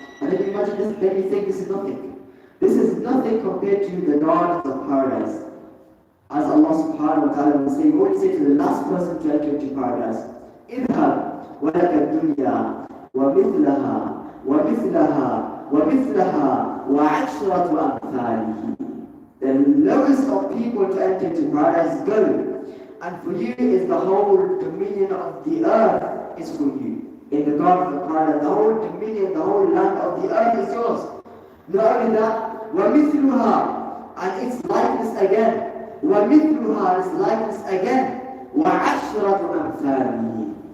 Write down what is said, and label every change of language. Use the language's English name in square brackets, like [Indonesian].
[English] And then you imagine this, then you think this is nothing. This is nothing compared to the gardens of paradise. As Allah subhanahu wa ta'ala will say, what do you say to the last person to enter into paradise? [Arabic] اذهب ولك الدنيا ومثلها ومثلها ومثلها وعشرة أمثاله. [English] The lowest of people to enter into paradise, go. And for you is the whole dominion of the earth is for you. In the garden of paradise, the whole dominion, the whole land of the earth is yours. Not only that, [Arabic] وَمِثْلُهَا, [English] and its likeness again. وَمِثْلُهَا, its likeness again. [Arabic] وَعَشْرَةُ أَمْثَالِهِ,